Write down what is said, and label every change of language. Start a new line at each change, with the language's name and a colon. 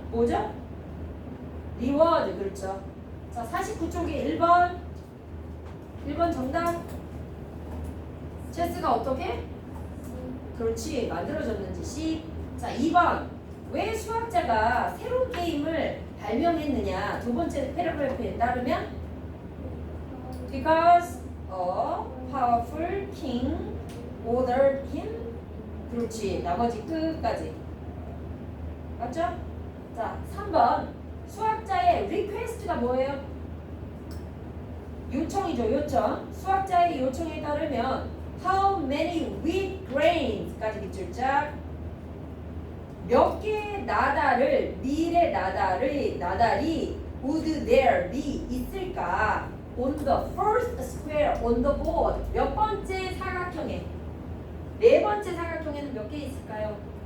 Korean: 뭐죠? reward. 그렇죠. 자, 49쪽에 1번 정답. 체스가 어떻게? 그렇지. 만들어졌는지 C. 자, 2번. 왜 수학자가 새로운 게임을 발명했느냐? 두 번째 패러그래프에 따르면 because
English: a powerful king ordered him.
Korean: 그렇지. 나머지 끝까지. 맞죠? 자, 3번. 수학자의 request가 뭐예요? 요청이죠. 요청. 수학자의 요청에 따르면
English: how many wheat grains
Korean: 까지 밑줄짝 몇 개의 나달을 밀의 나달이
English: would there be
Korean: 있을까?
English: On the first square on the board.
Korean: 몇 번째 사각형에? 네 번째 사각형에는 몇 개 있을까요?